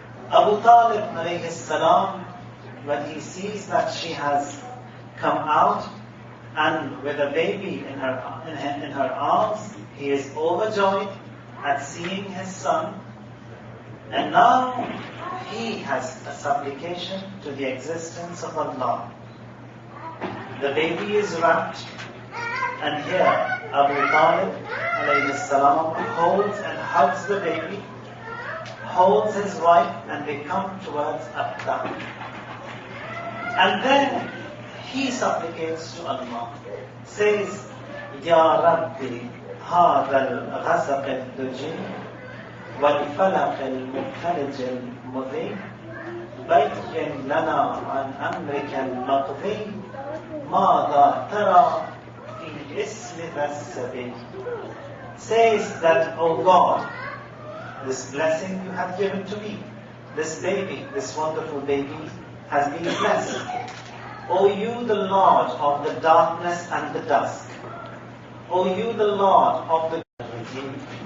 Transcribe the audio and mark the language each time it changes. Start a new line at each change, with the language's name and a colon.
English: Abu Talib alayhi salam, when he sees that she has come out and with a baby in her arms, he is overjoyed at seeing his son, and now he has a supplication to the existence of Allah. The baby is wrapped, and here Abu Talib alayhi salam holds and hugs the baby, holds his wife, and they come towards Abda. And then he supplicates to Allah, says,
Arabic: Ya Rabbi, هذا الغسق الدجي والفلق المفرج المضي بين لنا عن أمرك المقضي ماذا ترى في اسم ذا السبيل.
English: Says that, O God, this blessing you have given to me, this baby, this wonderful baby has been blessed. O you, the Lord of the darkness and the dusk, O you, the Lord of the regime.